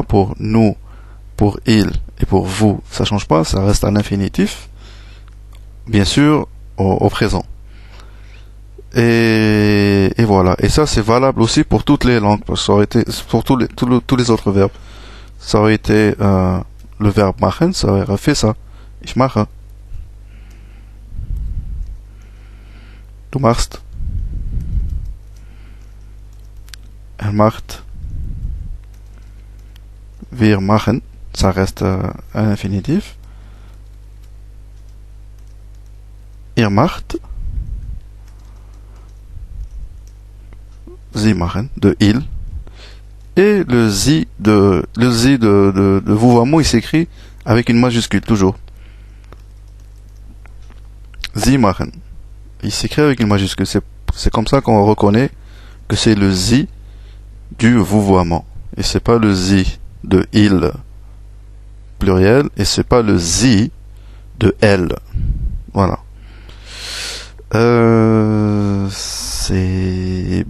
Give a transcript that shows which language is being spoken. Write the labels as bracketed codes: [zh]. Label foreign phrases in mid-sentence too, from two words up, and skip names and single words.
[fr] Pour nous, pour il et pour vous, ça change pas, ça reste un infinitif. Bien sûr, au présent. Et voilà. Et ça c'est valable aussi pour toutes les langues, parce que ça aurait été pour tous les autres verbes. Ça aurait été le verbe machen, ça aurait fait ça. [de] Ich mache. Du machst. Er macht. Wir machen. [fr] Ça reste un infinitif. [de] Ihr macht. Sie machen, [fr] de il. Et le de vouvoiement, il s'écrit avec une majuscule, toujours. [de] Sie machen. [fr] Il s'écrit avec une majuscule. C'est comme ça qu'on reconnaît que c'est le sie du vouvoiement. Et c'est pas le sie de il pluriel. Et c'est pas le sie de elle. Voilà. C'est bon pour cette fois-ci.